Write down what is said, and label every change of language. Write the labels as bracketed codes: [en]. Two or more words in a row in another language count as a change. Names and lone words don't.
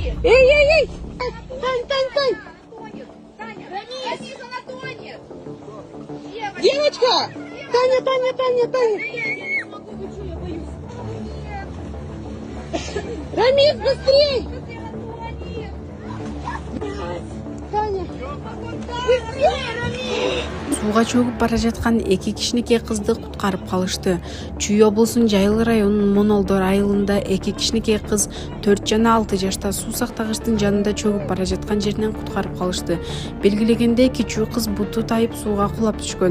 [ru] Эй! Тань! Девочка! Таня! Рамис, быстрей! Таня! Быстрее, Рамис! [ky] Сууга чөгүп бара жаткан эки кичинекей кызды куткарып калышты. Чүй облусунун Жайыл районунун Монолдор айылында эки кичинекей кыз 4 жана 6 жашта суу сактагычтын жанында чөгүп бара жаткан жеринен куткарып калышты. Белгилегендей, кичүү кыз буту тайып сууга кулап түшкөн.